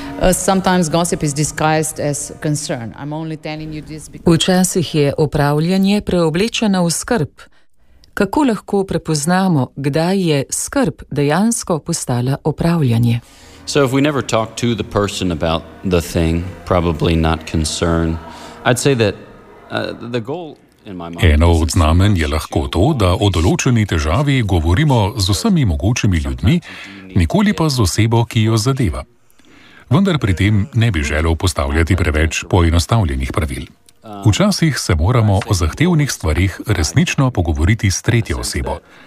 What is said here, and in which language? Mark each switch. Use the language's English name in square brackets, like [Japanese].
[English] Sometimes gossip is disguised as concern. I'm only telling you this because [Slovenian] včasih je opravljanje preoblečeno v skrb. Kako lahko prepoznamo, kdaj je skrb dejansko postala opravljanje? [English] So if we never talk to the person about the thing, probably not concern. I'd say that the goal. [Slovenian] Eno od znamenj je lahko to, da o določeni težavi govorimo z vsemi mogočimi ljudmi, nikoli pa z osebo, ki jo zadeva. Vendar pri tem ne bi želel postavljati preveč poenostavljenih pravil. Včasih se moramo o zahtevnih stvarih resnično pogovoriti s tretjo osebo.